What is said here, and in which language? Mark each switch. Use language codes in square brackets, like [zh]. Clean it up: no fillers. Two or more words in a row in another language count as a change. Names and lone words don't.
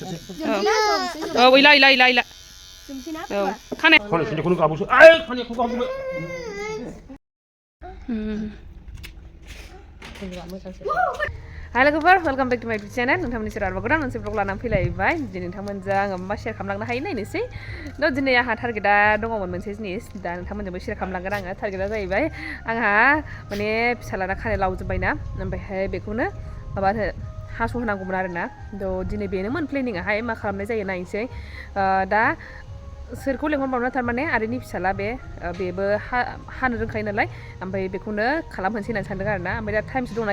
[brx] इला इला इला इला खानाय सिन्जाखौनो गाबोसो आय खानायखौ गाबोबाय [en] Hi logoफोर welcome back to my YouTube channel [brx] नोंथांमोननि सेराव आरोबाव गोदान मोनसे ब्लग लानानै फैलायबाय दिनै नोंथांमोनजों आङो मा शेयार खालामलांनो हायो नायनोसै दिनै आंहा टारगेटआ दङमोन मोनसे जिनिस दा नोंथांमोनजोंबो शेयार खालामलांगोन आङो टारगेटआ जाहैबाय आंहा माने फिसालाना खानाय लावजोब्बायना ओमफ्रायहाय बेखौनो माबानो हास' होनांगौमोन आरोना दिनै बेनोमोन प्लेनिंआहाय मा खालामनाय जायो नायनोसै दा सोरखौ लेंहरबावनो थारमाने आदैनि फिसाला बेबो हानो रोंखायो नालाय ओमफ्राय बेखौनो खालामहोनोसै होननानै सानदों आरोना ओमफ्राय दा टाइमसो दंना